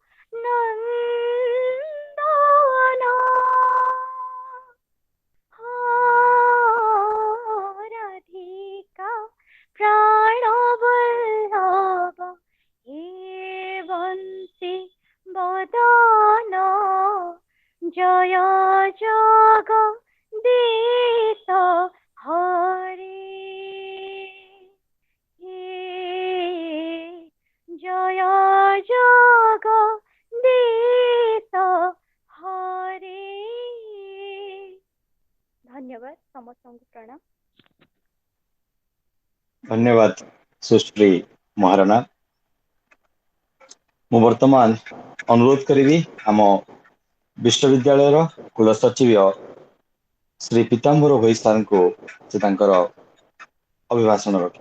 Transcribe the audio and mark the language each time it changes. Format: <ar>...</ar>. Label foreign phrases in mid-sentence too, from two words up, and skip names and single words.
<sa>নন্দন রাধিকা প্রাণবল্লভ হে বংশী বদন জয় জগদীশ হরে হে জয় জগদীশ হরে</sa> <or>ଧନ୍ୟବାଦ ସମସ୍ତଙ୍କୁ ପ୍ରଣାମ। ଧନ୍ୟବାଦ ସୁଶ୍ରୀ ମହାରଣା। ମୁଁ ବର୍ତ୍ତମାନ ଅନୁରୋଧ କରିବି ଆମ ବିଶ୍ୱବିଦ୍ୟାଳୟର କୁଳସଚିବ ଶ୍ରୀ ପୀତାମ୍ବର ଭୋଇ ସାରଙ୍କୁ ସେ ତାଙ୍କର ଅଭିଭାଷଣ ରଖିବେ।</or>